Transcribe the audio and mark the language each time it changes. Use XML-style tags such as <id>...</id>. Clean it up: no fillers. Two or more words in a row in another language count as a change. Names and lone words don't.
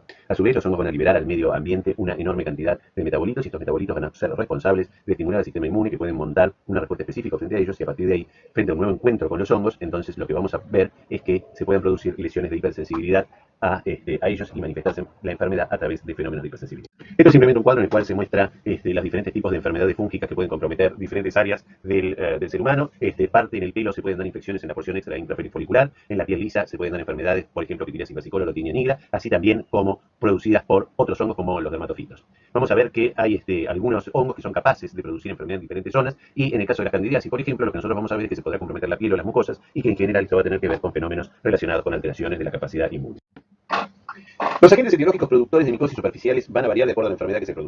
<es>A su vez, los hongos van a liberar al medio ambiente una enorme cantidad de metabolitos y estos metabolitos van a ser responsables de estimular al sistema inmune que pueden montar una respuesta específica frente a ellos y a partir de ahí, frente a un nuevo encuentro con los hongos, entonces lo que vamos a ver es que se pueden producir lesiones de hipersensibilidad a ellos y manifestarse la enfermedad a través de fenómenos de hipersensibilidad. Esto es simplemente un cuadro en el cual se muestra los diferentes tipos de enfermedades fúngicas que pueden comprometer diferentes áreas del ser humano. Parte en el pelo se pueden dar infecciones en la porción extra intrafolicular, en la piel lisa se pueden dar enfermedades, por ejemplo, pitiriasis versicolor o lotinia nigra, así también como producidas por otros hongos como los dermatofitos. Vamos a ver que hay algunos hongos que son capaces de producir enfermedades en diferentes zonas y en el caso de la candidiasis, por ejemplo, lo que nosotros vamos a ver es que se podrá comprometer la piel o las mucosas y que en general esto va a tener que ver con fenómenos relacionados con alteraciones de la capacidad inmune. Los agentes etiológicos productores de micosis superficiales van a variar de acuerdo a la enfermedad que se produzca.</es>